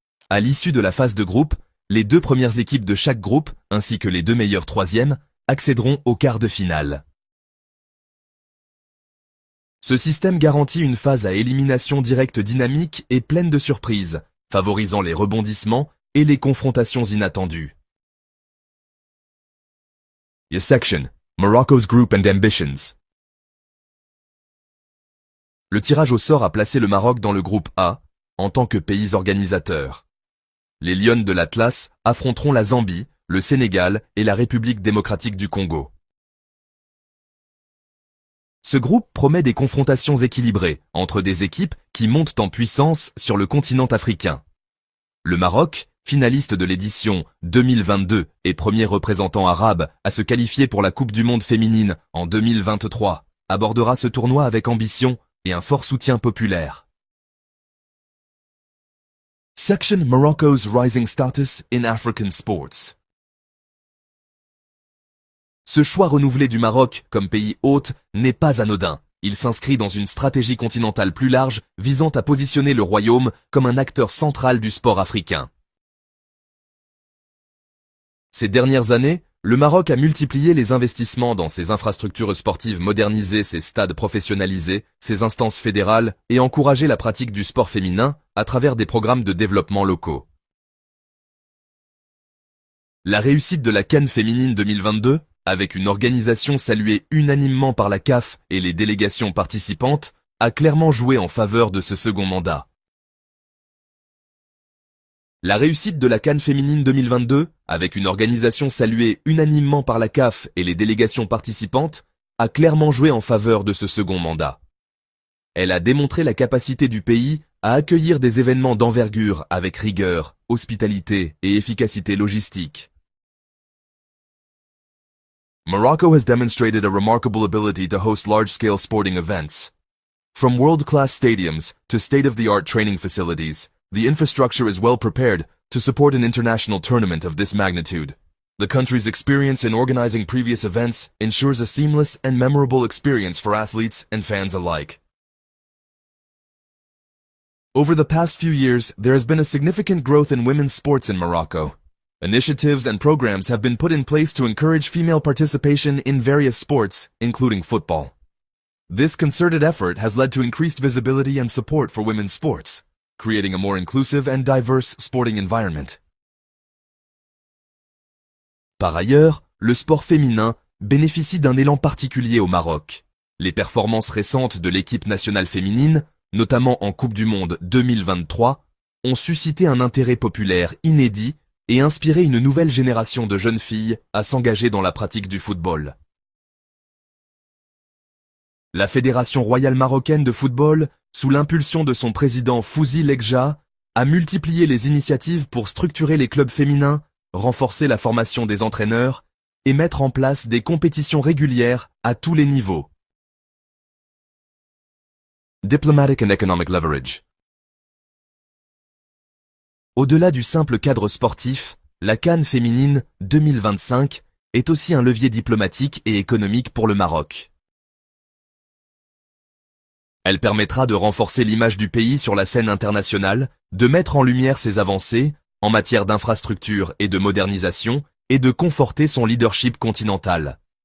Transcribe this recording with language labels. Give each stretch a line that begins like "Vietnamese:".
French: À l'issue de la phase de groupe, les 2 premières équipes de chaque groupe, ainsi que les 2 meilleures troisièmes, accéderont aux quarts de finale. Ce système garantit une phase à élimination directe dynamique et pleine de surprises, favorisant les rebondissements et les confrontations inattendues.
English: Your section, Morocco's Group and Ambitions.
French: Le tirage au sort a placé le Maroc dans le groupe A, en tant que pays organisateur. Les Lionnes de l'Atlas affronteront la Zambie, le Sénégal et la République démocratique du Congo. Ce groupe promet des confrontations équilibrées entre des équipes qui montent en puissance sur le continent africain. Le Maroc, finaliste de l'édition 2022 et premier représentant arabe à se qualifier pour la Coupe du Monde féminine en 2023, abordera ce tournoi avec ambition et un fort soutien populaire.
English: Section Morocco's Rising Status in African Sports.
French: Ce choix renouvelé du Maroc comme pays hôte n'est pas anodin. Il s'inscrit dans une stratégie continentale plus large visant à positionner le royaume comme un acteur central du sport africain. Ces dernières années, le Maroc a multiplié les investissements dans ses infrastructures sportives modernisées, ses stades professionnalisés, ses instances fédérales et encouragé la pratique du sport féminin à travers des programmes de développement locaux. La réussite de la CAN féminine 2022, avec une organisation saluée unanimement par la CAF et les délégations participantes, a clairement joué en faveur de ce second mandat. La réussite de la CAN féminine 2022, avec une organisation saluée unanimement par la CAF et les délégations participantes, a clairement joué en faveur de ce second mandat. Elle a démontré la capacité du pays à accueillir des événements d'envergure avec rigueur, hospitalité et efficacité logistique.
English: Morocco has demonstrated a remarkable ability to host large-scale sporting events. From world-class stadiums to state-of-the-art training facilities, the infrastructure is well prepared to support an international tournament of this magnitude. The country's experience in organizing previous events ensures a seamless and memorable experience for athletes and fans alike. Over the past few years, there has been a significant growth in women's sports in Morocco. Initiatives and programs have been put in place to encourage female participation in various sports, including football. This concerted effort has led to increased visibility and support for women's sports, creating a more inclusive and diverse sporting environment.
French: Par ailleurs, le sport féminin bénéficie d'un élan particulier au Maroc. Les performances récentes de l'équipe nationale féminine, notamment en Coupe du Monde 2023, ont suscité un intérêt populaire inédit et inspiré une nouvelle génération de jeunes filles à s'engager dans la pratique du football. La Fédération royale marocaine de football, sous l'impulsion de son président Fouzi Lekja, a multiplié les initiatives pour structurer les clubs féminins, renforcer la formation des entraîneurs et mettre en place des compétitions régulières à tous les niveaux.
English: Diplomatic and economic leverage.
French: Au-delà du simple cadre sportif, la CAN féminine 2025 est aussi un levier diplomatique et économique pour le Maroc. Elle permettra de renforcer l'image du pays sur la scène internationale, de mettre en lumière ses avancées en matière d'infrastructure et de modernisation, et de conforter son leadership continental.